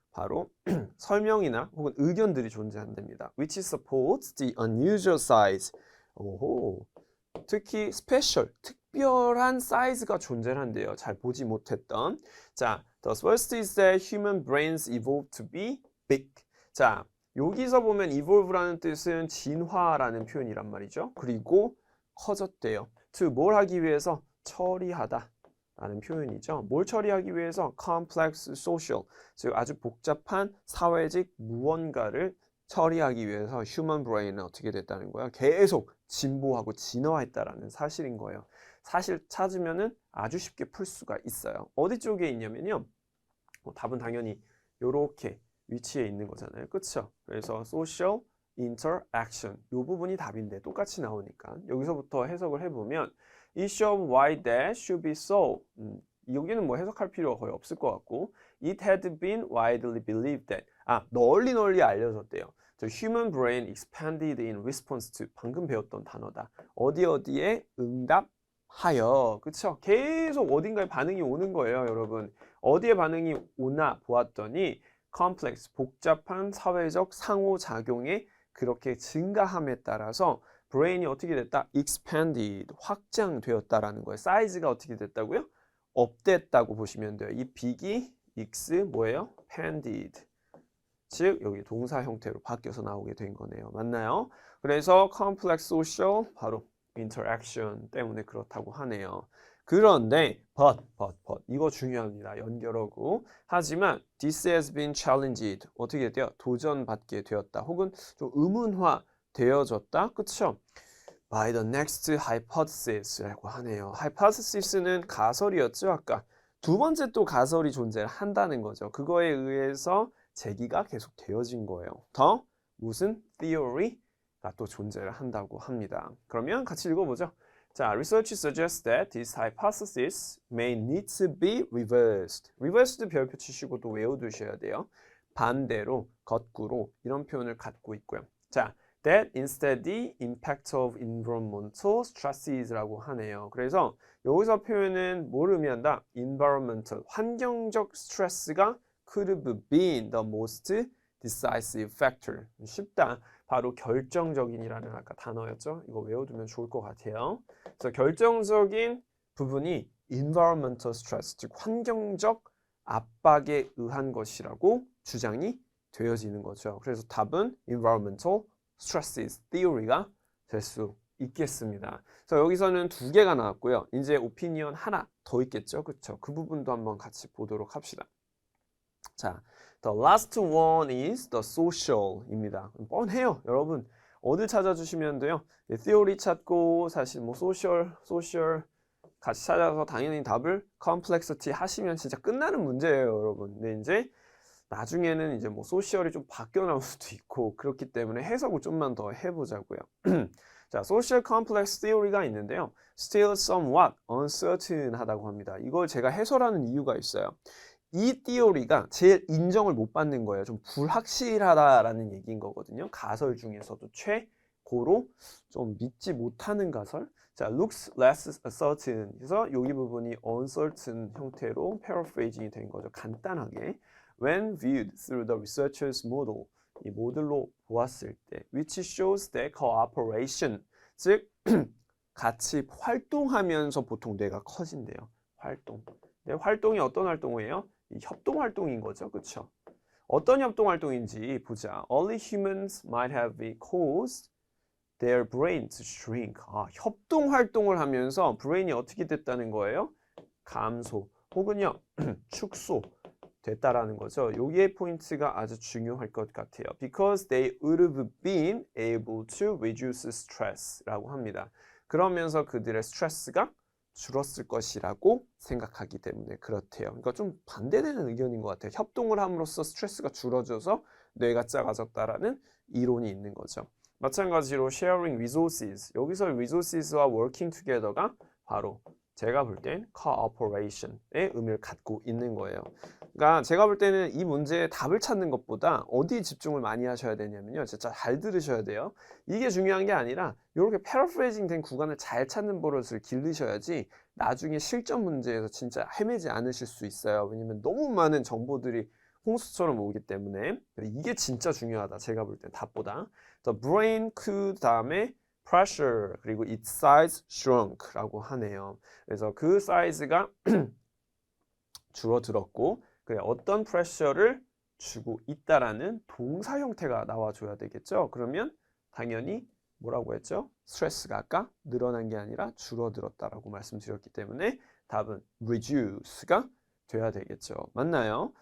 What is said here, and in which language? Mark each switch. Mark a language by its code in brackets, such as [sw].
[ko] 바로 설명이나 혹은 의견들이 존재한답니다. [en] Which supports the unusual size. [ko] 오호. 특히 스페셜, 특별한 사이즈가 존재한대요. 잘 보지 못했던. [en] 자, the first is that human brains evolved to be big. [ko] 자, 여기서 보면 evolve라는 뜻은 진화라는 표현이란 말이죠. 그리고 커졌대요. to 뭘 하기 위해서? 처리하다 라는 표현이죠. 뭘 처리하기 위해서? [en] complex social, [ko] 즉 아주 복잡한 사회적 무언가를 처리하기 위해서 human brain은 어떻게 됐다는 거예요? 계속 진보하고 진화했다라는 사실인 거예요. 사실 찾으면은 아주 쉽게 풀 수가 있어요. 어디 쪽에 있냐면요. 답은 당연히 이렇게 위치에 있는 거잖아요. 그쵸? 그래서 social interaction 이 부분이 답인데 똑같이 나오니까 여기서부터 해석을 해보면 [en] it shows why that should be so. [ko] 여기는 뭐 해석할 필요가 거의 없을 것 같고 [en] it had been widely believed that [ko] 널리 알려졌대요. [en] The human brain expanded in response to [ko] 방금 배웠던 단어다. 어디에 응답하여. 그쵸? 계속 어딘가에 반응이 오는 거예요, 여러분. 어디에 반응이 오나 보았더니 complex, 복잡한 사회적 상호작용에 그렇게 증가함에 따라서 브레인이 어떻게 됐다? expanded, 확장되었다라는 거예요. 사이즈가 어떻게 됐다고요? 업됐다고 보시면 돼요. 이 빅이 x 뭐예요? expanded. 즉 여기 동사 형태로 바뀌어서 나오게 된 거네요. 맞나요? 그래서 complex social 바로 interaction 때문에 그렇다고 하네요. 그런데 but 이거 중요합니다. 연결어구. 하지만 [en] this has been challenged. [ko] 어떻게 돼요? 도전받게 되었다. 혹은 좀 의문화 되어졌다. 그쵸? [en] by the next hypothesis라고 하네요. [ko] hypothesis는 가설이었죠. 아까 두 번째 또 가설이 존재한다는 거죠. 그거에 의해서 제기가 계속 되어진 거예요. 더 무슨 theory가 또 존재를 한다고 합니다. 그러면 같이 읽어보죠. [en] 자, research suggests that this hypothesis may need to be reversed. [ko] reversed 별표 치시고 또 외워두셔야 돼요. 반대로, 거꾸로 이런 표현을 갖고 있고요. [en] 자, that instead the impact of environmental stresses라고 하네요. [ko] 그래서 여기서 표현은 뭘 의미한다? [en] environmental, [ko] 환경적 스트레스가 [en] could have been the most decisive factor. [ko] 쉽다. 바로 결정적인이라는 아까 단어였죠. 이거 외워두면 좋을 것 같아요. 그래서 결정적인 부분이 environmental stress, 즉 환경적 압박에 의한 것이라고 주장이 되어지는 거죠. 그래서 답은 [en] environmental stresses theory [ko] 가 될 수 있겠습니다. 그래서 여기서는 두 개가 나왔고요. 이제 오피니언 하나 더 있겠죠. 그렇죠? 그 부분도 한번 같이 보도록 합시다. [en] 자, the last one is the social입니다. [ko] 뻔해요, 여러분. 어딜 찾아주시면 돼요. theory 찾고 사실 뭐 social 같이 찾아서 당연히 답을 complexity 하시면 진짜 끝나는 문제예요, 여러분. 근데 이제 나중에는 이제 뭐 소셜이 좀 바뀌어 나올 수도 있고 그렇기 때문에 해석을 좀만 더 해보자고요. 자, social complex theory가 있는데요. [en] still somewhat uncertain 하다고 합니다. [ko] 이걸 제가 해설하는 이유가 있어요. 이 theory가 제일 인정을 못 받는 거예요. 좀 불확실하다라는 얘기인 거거든요. 가설 중에서도 최고로 좀 믿지 못하는 가설. 자, [en] looks less certain. [ko] 그래서 여기 부분이 uncertain 형태로 paraphrasing이 된 거죠. 간단하게. [en] When viewed through the researcher's model, [ko] 이 모델로 보았을 때, [en] which shows that cooperation, [ko] 즉 같이 활동하면서 보통 뇌가 커진대요. 활동. 네, 활동이 어떤 활동이에요? 이 협동 활동인 거죠, 그렇죠? 어떤 협동 활동인지 보자. [en] Early humans might have caused their brain to shrink. [ko] 협동 활동을 하면서 브레인이 어떻게 됐다는 거예요? 감소 혹은요 축소 됐다라는 거죠. 여기에 포인트가 아주 중요할 것 같아요. [en] Because they would have been able to reduce stress라고 합니다. [ko] 그러면서 그들의 스트레스가 줄었을 것이라고 생각하기 때문에 그렇대요. 그러니까 좀 반대되는 의견인 것 같아요. 협동을 함으로써 스트레스가 줄어져서 뇌가 작아졌다라는 이론이 있는 거죠. 마찬가지로 [en] sharing resources. [ko] 여기서 resources와 [en] working together [ko] 가 바로 제가 볼 땐 cooperation의 의미를 갖고 있는 거예요. 그러니까 제가 볼 때는 이 문제의 답을 찾는 것보다 어디에 집중을 많이 하셔야 되냐면요. 진짜 잘 들으셔야 돼요. 이게 중요한 게 아니라 이렇게 패러프레이징 된 구간을 잘 찾는 버릇을 기르셔야지 나중에 실전 문제에서 진짜 헤매지 않으실 수 있어요. 왜냐면 너무 많은 정보들이 홍수처럼 오기 때문에 이게 진짜 중요하다. 제가 볼 땐 답보다. [en] The brain [ko] 그 다음에 [en] pressure [ko] 그리고 [en] its size shrunk라고 하네요. [ko] 그래서 그 사이즈가 줄어들었고 그래, 어떤 프레셔를 주고 있다라는 동사 형태가 나와줘야 되겠죠. 그러면 당연히 뭐라고 했죠? 스트레스가 아까 늘어난 게 아니라 줄어들었다라고 말씀드렸기 때문에 답은 reduce가 돼야 되겠죠. 맞나요?